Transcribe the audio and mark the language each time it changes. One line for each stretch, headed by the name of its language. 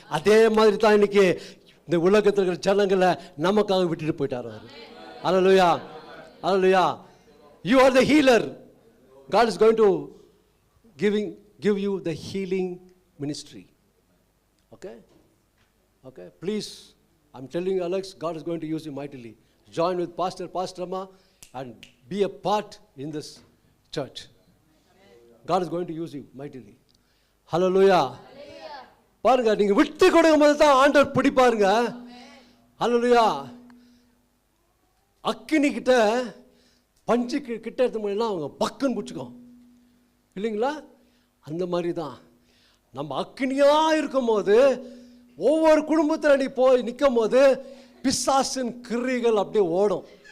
Tamil: அதே மாதிரி தான் இன்னைக்கு இந்த உலகத்தில் இருக்கிற ஜனங்களை நமக்காக விட்டுட்டு போயிட்டாரு அவர்.
English: அல்லேலூயா, அல்லேலூயா. You are the healer. God is going to give you the healing ministry. Okay? Okay, please, I'm telling you, Alex, God is going to use you mightily. Join with Pastor Amma and be a part in this church. God is going to use you mightily. Hallelujah.
Tamil: பாருங்க, நீங்க விட்டு கொடுக்கும் போது தான் ஆண்டவர் பிடிப்பாருங்க. ஹல்லேலூயா. அக்கினி கிட்ட பஞ்சு கிட்ட எடுத்து முடியலாம் அவங்க பக்குன்னு பிடிச்சிக்கோ இல்லைங்களா? அந்த மாதிரி தான் நம்ம அக்கினியா இருக்கும் போது ஒவ்வொரு குடும்பத்தில் நீ போய் நிற்கும் போது பிசாசின் கிரிகள் அப்படியே ஓடும்.